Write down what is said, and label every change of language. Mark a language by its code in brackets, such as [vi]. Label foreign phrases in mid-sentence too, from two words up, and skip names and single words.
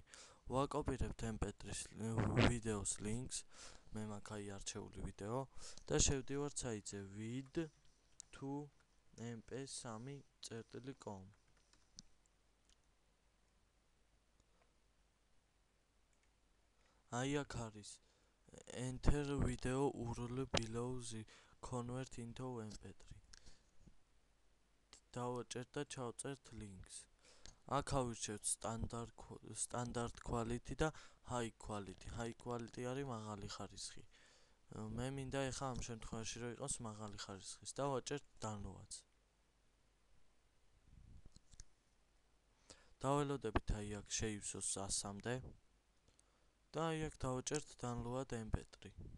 [ka] ვაკოპირებთ MP3 ვიდეოს ლინკს, მე მაქვს აი არჩეული ვიდეო და შევდივართ საიტზე vid2mp3.com. აი აქ არის [en] Enter video URL below the convert into MP3. [ka] დავაჭერთ და ჩავწერთ links. აქ ავირჩევთ [en] standard quality [ka] და [en] high quality. High quality [ka] არის მაღალი ხარისხი. მე მინდა ეხა ამ შემთხვევაში რომ იყოს მაღალი ხარისხის. დავაჭერთ download-ს. დაველოდებით აი აქ შეივსოს 100-მდე. და აი აქ დავაჭერთ [en] download MP3.